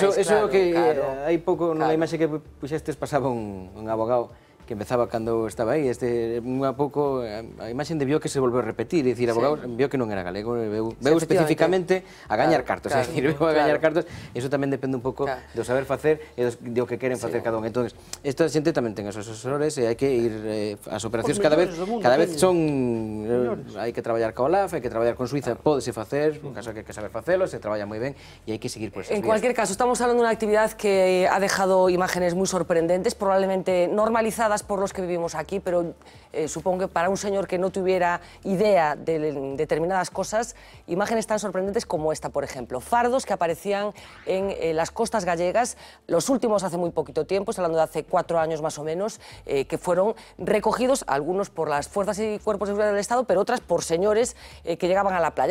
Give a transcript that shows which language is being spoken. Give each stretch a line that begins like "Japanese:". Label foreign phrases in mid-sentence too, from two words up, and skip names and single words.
Galician: Eso que hai pouco, na imaxe que puxestes, pasaba un abogado que empezaba cando estaba aí, unha pouco, a imaxe debió que se volveu a repetir, é dicir, abogado viu que non era galego, veu especificamente a gañar cartos, é dicir, veu a gañar cartos, iso tamén depende un pouco do saber facer e do que queren facer cada un. Entón, esta xente tamén ten os asesores e hai que ir, as operacións cada vez son, hai que traballar ca OLAF, hai que traballar con Suiza, pódese facer, en caso que hai que saber facelo, se traballa moi ben e hai que seguir por esas vías.
Spanish: En cualquier caso, estamos hablando de una actividad que ha dejado imágenes muy sorprendentes, probablemente normalizadas por los que vivimos aquí, pero supongo que para un señor que no tuviera idea de determinadas cosas, imágenes tan sorprendentes como esta, por ejemplo. Fardos que aparecían en las costas gallegas, los últimos hace muy poquito tiempo, hablando de hace 4 años más o menos, que fueron recogidos, algunos por las fuerzas y cuerpos de seguridad del Estado, pero otras por señores que llegaban a la playa.